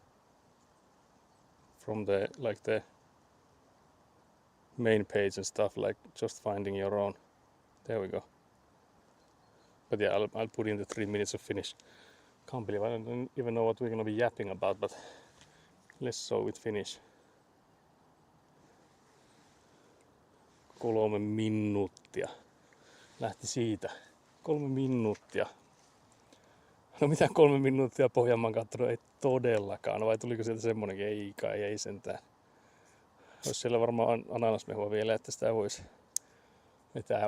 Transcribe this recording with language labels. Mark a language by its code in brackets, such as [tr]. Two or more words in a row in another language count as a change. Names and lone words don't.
[en] From the main page and stuff, like just finding your own. There we go. But yeah, I'll put in the 3 minutes of finish. Can't believe I don't even know what we're gonna be yapping about, but let's so with finish. [fi] 3 minuuttia. Lähti siitä. 3 minuuttia. No mitä 3 minuuttia Pohjanmaan kattonut? Ei todellakaan. No vai tuliko sieltä semmonenkin? Ei kai, ei sentään. Olisi siellä varmaan ananasmehua vielä, että sitä voisi vetää.